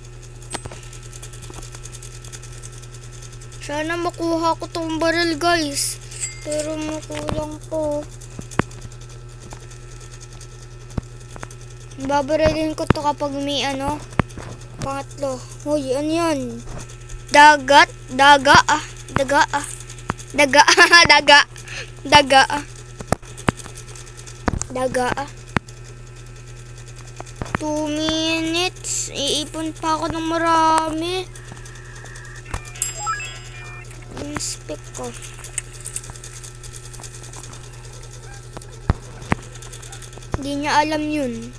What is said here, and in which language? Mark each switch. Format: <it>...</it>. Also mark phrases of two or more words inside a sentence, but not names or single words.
<tl>Sana makuha ko tong baril, guys. Pero makulang ko. Babarilin ko to kapag may ano. Pangatlo. Hoy, ano yan? Dagat? Daga ah. Daga ah. Daga. Daga. Daga ah. Daga ah. 2 minutes. Iipon pa ako ng marami. Yung spec ko. Hindi niya alam yun.</tl>